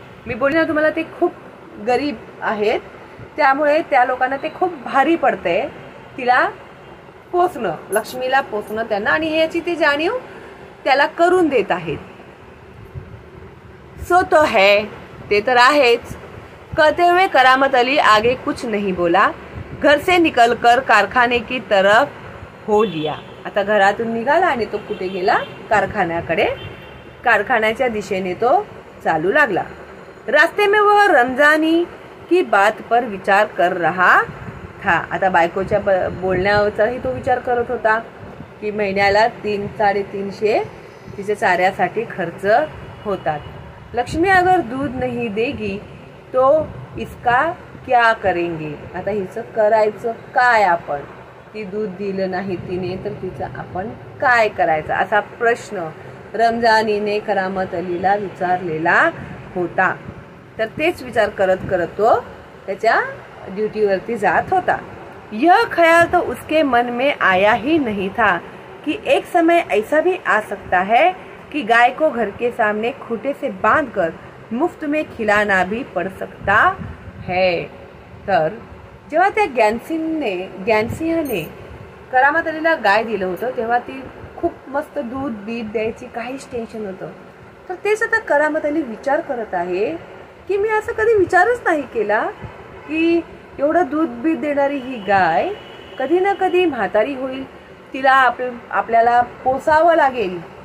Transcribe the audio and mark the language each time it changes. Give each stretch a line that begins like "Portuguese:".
Marathi: मी बोलले ना तुम्हाला ते खूप गरीब आहेत, त्यामुळे त्या लोकांना ते खूप भारी पडते तिला पोसणं, लक्ष्मीला पोसणं त्यांना, आणि याची ते जाणीव त्याला करून देत आहेत.
Hindi: सो तो है,
Marathi: ते तर आहेच.
Hindi: कहते हुए करामत अली आगे कुछ नहीं बोला. घर से निकलकर कारखाने की तरफ हो लिया.
Marathi: आता घरातून निघाला आणि तो कुठे गेला, कारखान्याकडे, कारखान्याच्या दिशेने तो चालू लागला.
Hindi: रास्ते में वह रमजानी की बात पर विचार कर रहा था.
Marathi: आता बायकोच्या बोलण्याचाही तो विचार करत होता की महिन्याला 300-350 तिच्या चाऱ्यासाठी खर्च होतात.
Hindi: लक्ष्मी अगर दूध नहीं देगी तो इसका क्या करेंगे.
Marathi: आता हिचं करायचं काय आपण, ती दूध दिलं नाही तिने तर तिचं आपण काय करायचं, असा प्रश्न रमजानीने करामत अलीला विचारलेला होता. तर तेच विचार करत करत तो त्याच्या ड्युटीवरती जात होता.
Hindi: यह ख्याल तो उसके मन में आया ही नहीं था कि एक समय ऐसा भी आ सकता है कि गाय को घर के सामने खूंटे से बांधकर मुफ्त में खिलाना भी पड़ सकता है.
Marathi: तर जेव्हा त्या ज्ञानसिंहने करामत अलीला गाय दिलं होतं तेव्हा ती खूप मस्त दूध बीत द्यायची, काहीच टेन्शन होतं. तर तेच आता करामत अली विचार करत आहे की मी असं कधी विचारच नाही केला की एवढं दूध बीत देणारी ही गाय कधी ना कधी म्हातारी होईल, तिला आपल्याला पोसावं लागेल.